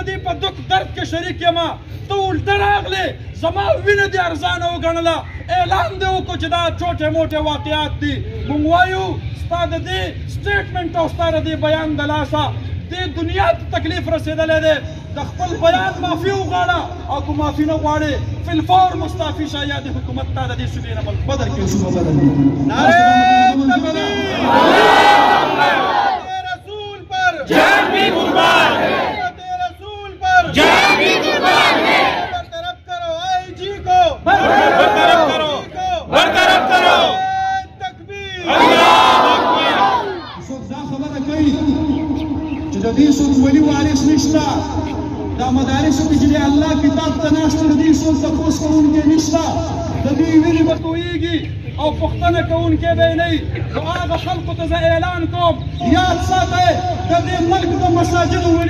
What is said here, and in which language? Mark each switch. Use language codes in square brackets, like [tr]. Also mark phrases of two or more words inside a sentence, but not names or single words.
[ps] دې په دک درد کې شریک یم ته الټه راغلې زما وینه دې ارزانه وګڼله اعلان دې وکړو چې دا چوټې موټې واقعات دي موږ وایو ستا د دې سټیټمنټ او ستا د دې بیان د لاسه دې دنیا ته تکلیف رسېدلی دی د خپل بیان معافي وغواړه او که معافي نه غواړې [ar] فی الفور [ps] مستعفي شه یا د حکومت تا د دې صوبې نه ملک بدل کړي صوبه بدل کړي نعرې تکبیر [ur] رسول پر جان بھی قربان ہے رسول پر جان بھی قربان ہے برطرف کرو آئی جی کو برطرف کرو برطرف کرو [ar] تکبیر اللہ اکبر [ps] څوک دا خبره کوي چې د دې څوک ولي وارث نشته دا مدارسو کې چې د الله کتاب ته ناست د دې څوک تپوس کوونکی نشته د دې وینې به تویېږي او پوښتنه کوونکی به یې نه وي نو هغه خلکو ته زه اعلان کوم یاد ساتئ د دې ملک د مساجدو ولي